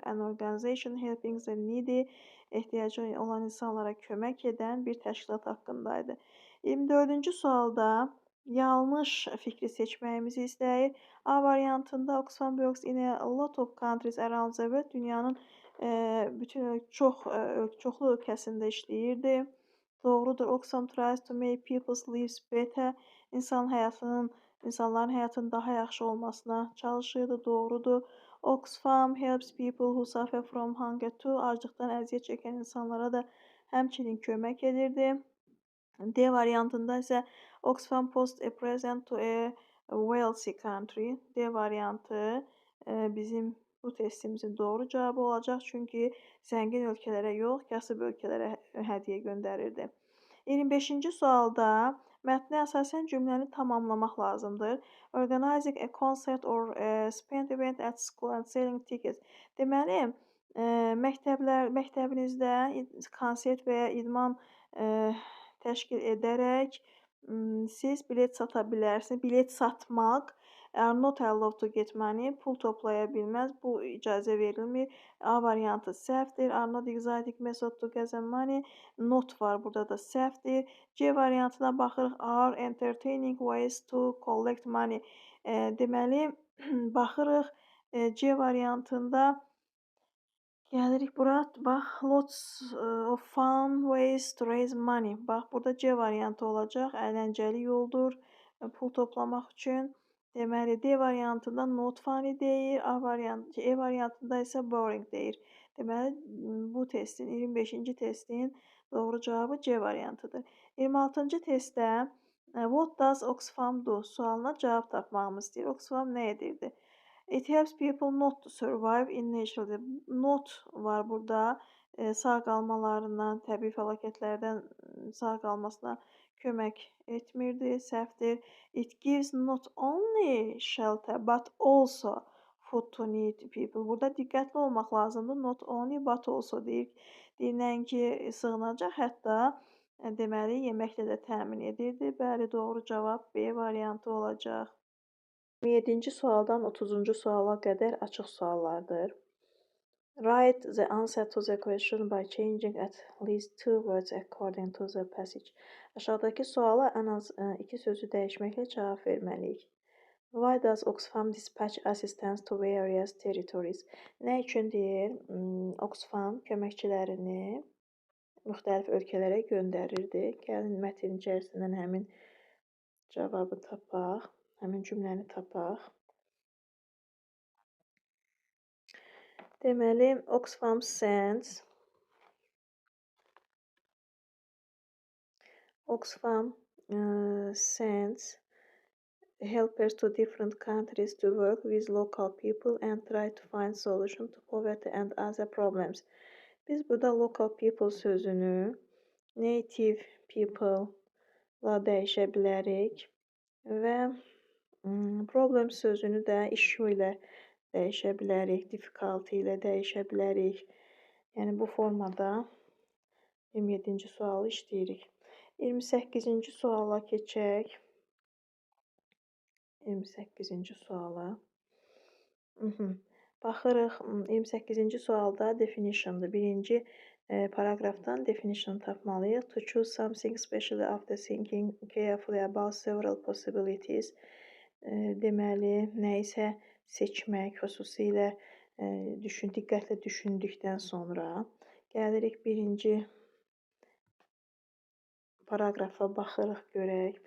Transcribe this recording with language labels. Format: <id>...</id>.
<en>An organization helping the needy,</en> <az>ehtiyacı olan insanlara kömək edən bir təşkilat haqqındaydı. 24-cü sualda yanlış fikri seçməyimizi istəyir. A variantında</az> <en>Oxfam works in a lot of countries around the world.</en> <az>Dünyanın bütün çoxlu ölkəsində işləyirdi. Doğrudur.</az> <en>Oxfam tries to make people's lives better.</en> <az>İnsanların həyatının daha yaxşı olmasına çalışırdı. Doğrudur.</az> <en>Oxfam helps people who suffer from hunger too.</en> <az>Aclıqdan əziyyət çəkən insanlara da həmçinin kömək edirdi. D variantında isə</az> <en>Oxfam Post a present to a wealthy country.</en> <az>D variantı bizim bu testimizin doğru cavabı olacaq. Çünki zəngin ölkələrə yox, kasıb ölkələrə hədiyyə göndərirdi. 25-ci sualda mətnə əsasən cümləni tamamlamaq lazımdır.</az> <en>Organizing a concert or a spent event at school and selling tickets.</en> <az>Deməli, məktəbinizdə konsert və ya idman təşkil edərək siz bilet sata bilərsiniz. Bilet satmaq</az> <en>are not allowed to get money.</en> <az>Pul toplaya bilməz. Bu icazə verilmir. A variantı səhvdir.</az> <en>Are not exotic method to get money. Not var.</en> <az>Burada da səhvdir. C variantına baxırıq.</az> <en>Are entertaining ways to collect money.</en> <az>Deməli, baxırıq C variantında gəlirik bura.</az> <en>Bax, lots of fun ways to raise money.</en> <az>Bax, burada C variantı olacaq. Əyləncəli yoldur pul toplamaq üçün. Deməli, D variantında</az> <en>not funny</en> <az>deyir. E variantında isə boring deyir. Deməli, bu testin, 25-ci testin doğru cavabı C variantıdır. 26-cı testdə</az> <en>what does Oxfam do</en> <az>sualına cavab tapmağımı istəyir. Oxfam nə edirdi?</az> <en>It helps people not to survive in natural.</en> <az>Not var burada. Sağ qalmalarından, təbii fəlakətlərdən sağ qalmasına kömək etmirdi, səhvdir.</az> <en>It gives not only shelter but also food to need people.</en> <az>Burada diqqətli olmaq lazımdır.</az> <en>Not only but also</en> <az>deyir. Nəinki sığınacaq, hətta deməli yeməklə də təmin edirdi. Bəli, doğru cavab B variantı olacaq. 27-ci sualdan 30-cu suala qədər açıq suallardır.</az> <en>Write the answer to the question by changing at least 2 words according to the passage.</en> <az>Aşağıdakı suala ən az 2 sözü dəyişməklə cavab verməliyik.</az> <en>Why does Oxfam dispatch assistance to various territories?</en> <az>Nə üçün deyir? Oxfam köməkçilərini müxtəlif ölkələrə göndərirdi. Gəlin mətn içərisindən həmin cavabı tapaq. Həmin cümləni tapaq.</az> <en>Deməli, Oxfam sends helpers to different countries to work with local people and try to find solution to poverty and other problems.</en> <az>Biz burada local people sözünü native people-la dəyişə bilərik və problem sözünü də issue ilə dəyişə bilərik, difficulty ilə dəyişə bilərik. Yəni, bu formada 27-ci sualı işləyirik. 28-ci suala keçək. 28-ci suala. Baxırıq, 28-ci sualda definition'dır. Birinci paragrafdan definition tapmalıyıq.</az> <en>To choose something especially after thinking carefully about several possibilities.</en> <az>Deməli, nə isə seçmək, xüsusilə diqqətlə düşündükdən sonra. Gəlirik birinci paragrafa baxırıq, görək.</az>